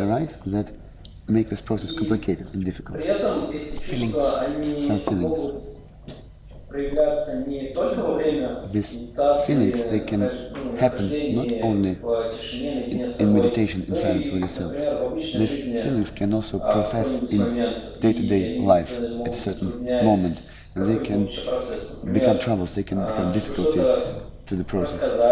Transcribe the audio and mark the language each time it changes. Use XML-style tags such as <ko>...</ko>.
<en>arise that make this process complicated and difficult.</en> <ru>При этом эти чувства, они могут проявляться не только во время</ru> <en>Feelings, they can happen not only in meditation, in silence with yourself. These feelings can also profess in day-to-day life at a certain moment. And they can become troubles, they can become difficulty to the process.</en>